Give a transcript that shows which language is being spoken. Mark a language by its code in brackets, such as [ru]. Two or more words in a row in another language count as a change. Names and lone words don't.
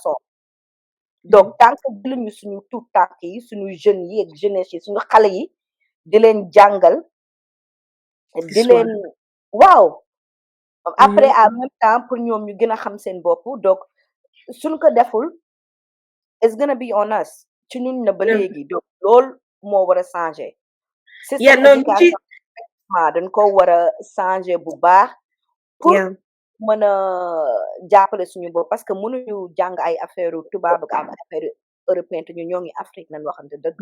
[fr] façon donc Mhm. [wo] tant que jëluñu suñu tout tànk yi suñu jeunes yi ak jeunesse yi suñu xale yi di leen jàngal di leen [fr] Histoire. [wo] waaw après Mhm. [fr] en même temps pour [wo] ñoom ñu gën a xam seen bopp donc suñ ko deful [en] it's gonna be on us [wo] ci ñun na ba [en] Yeah. [wo] léegi donc loolu moo war a changer [en] Yeah, [fr] système [wo] no, ñu ci éducation dañ ko war a changer bu baax pour [en] yeah. [wo] mën a jàppale suñu bopp parce que mënuñu jàng ay affaire tubaab ak am [fr] affaire européen [wo] te ñu ñoo ngi Afrique nañ waxante dëgg